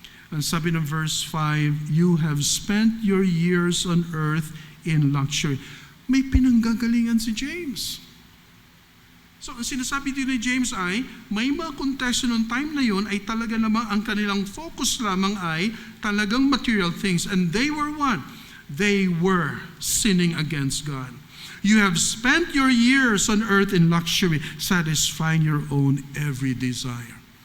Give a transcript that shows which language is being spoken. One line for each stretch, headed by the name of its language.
Filipino: Ang sabi ng verse 5,
English: you have spent your years on earth in luxury.
Filipino: May pinanggagalingan si James. So, ang sinasabi din ni James ay, may mga konteksto noong time na yon ay talaga namang ang kanilang focus lamang ay talagang material things.
English: And they were what? They were sinning against God. You have spent your years on earth in luxury, satisfying your own every desire.